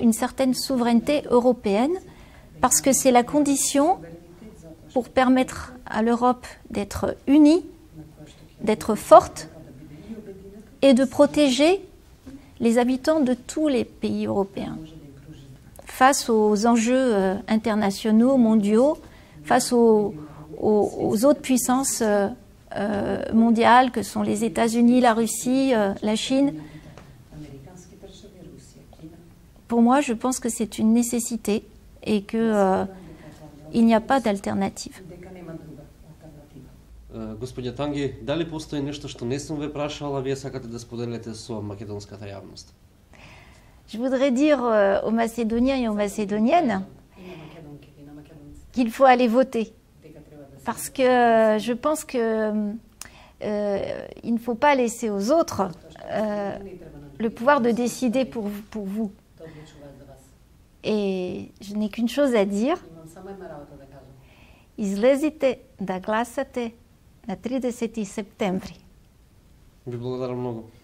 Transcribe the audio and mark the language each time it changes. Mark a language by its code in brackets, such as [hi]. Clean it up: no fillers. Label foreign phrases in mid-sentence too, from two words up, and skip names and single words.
[fr] une certaine souveraineté européenne parce que c'est la condition pour permettre à l'Europe d'être unie, d'être forte et de protéger les habitants de tous les pays européens face aux enjeux internationaux, mondiaux, face aux autres puissances mondiales que sont les États-Unis, la Russie, la Chine. Pour moi, je pense que c'est une nécessité et qu'il n'y a pas d'alternative. [mk] Господја Танги, дали постои нешто што не сум ве прашала, вие сакате да споделите со македонската јавност? [fr] Je voudrais dire aux Macédoniens et aux Macédoniennes qu'il faut aller voter. Parce que je pense que il ne faut pas laisser aux autres le pouvoir de décider pour vous. Et je n'ai qu'une chose à dire. [mk] Излезите да гласате на 30 септември. Ви благодарам многу.